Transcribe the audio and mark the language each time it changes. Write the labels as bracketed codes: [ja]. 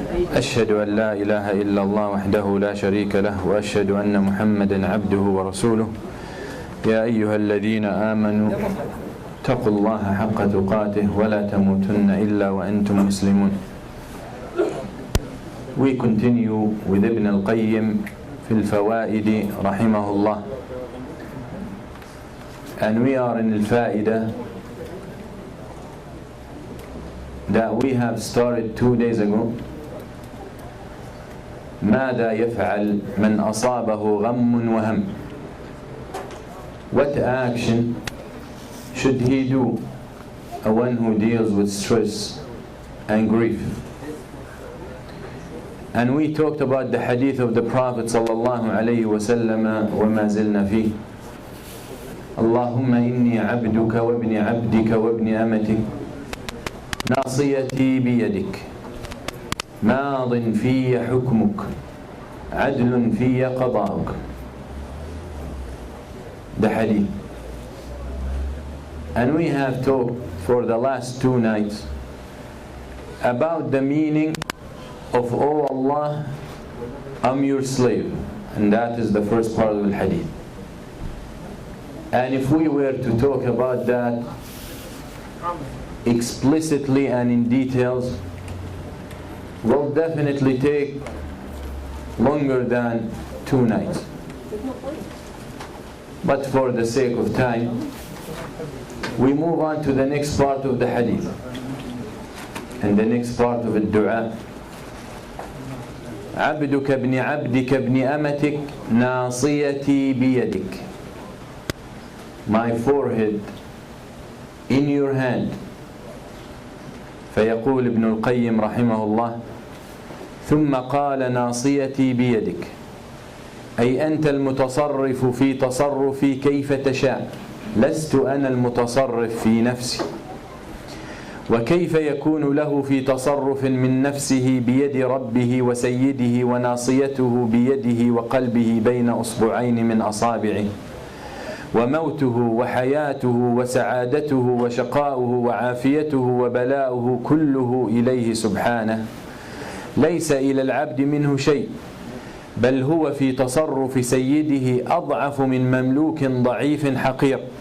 [ar] أشهد أن لا إله إلا الله وحده لا شريك له وأشهد أن محمدا عبده ورسوله. يا أيها الذين آمنوا اتقوا الله حق تقاته ولا تموتن إلا وأنتم مسلمون. [en] We continue with Ibn al-Qayyim [ar] في الفوائد رحمه الله, [en] and we are in al-Fa'idah that we have started 2 days ago. [ar] ماذا يفعل من أصابه غم وهم? [en] What action should he do, a one who deals with stress and grief? And we talked about the hadith of the Prophet sallallahu alayhi wa sallam, [ar] وما زلنا فيه. اللهم إني عبدك وابن عبدك وابن أمتك ناصيتي بيدك ماض في حكمك عدل في قضاءك. [en] The hadith. And we have talked for the last 2 nights about the meaning of, "Oh Allah, I'm your slave," and that is the first part of the hadith. And if we were to talk about that explicitly and in details, will definitely take longer than 2 nights. But for the sake of time, we move on to the next part of the hadith. And the next part of the dua: [ar] عبدك ابن عبدك ابن أمتك ناصيتي بيدك. [en] My forehead in your hand. [ar] فيقول ابن القيم رحمه الله: ثم قال ناصيتي بيدك، أي أنت المتصرف في تصرفي كيف تشاء، لست أنا المتصرف في نفسي. وكيف يكون له في تصرف من نفسه بيد ربه وسيده وناصيته بيده وقلبه بين أصبعين من أصابعه، وموته وحياته وسعادته وشقاؤه وعافيته وبلاؤه كله إليه سبحانه، ليس إلى العبد منه شيء، بل هو في تصرف سيده أضعف من مملوك ضعيف حقير.